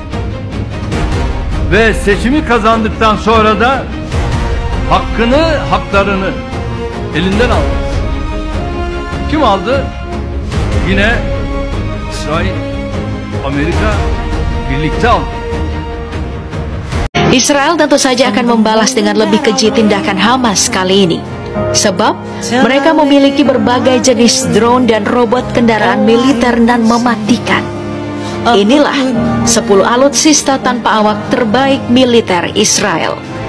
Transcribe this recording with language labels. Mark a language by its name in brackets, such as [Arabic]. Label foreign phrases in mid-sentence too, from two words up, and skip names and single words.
[Turkish] Ve seçimi kazandıktan sonra da haklarını elinden aldı. Kim aldı? Yine İsrail, Amerika birlikte aldı. [Indonesian] Israel tentu saja akan membalas dengan lebih keji tindakan Hamas kali ini. Sebab mereka memiliki berbagai jenis drone dan robot kendaraan militer dan mematikan. Inilah 10 alutsista tanpa awak terbaik militer Israel.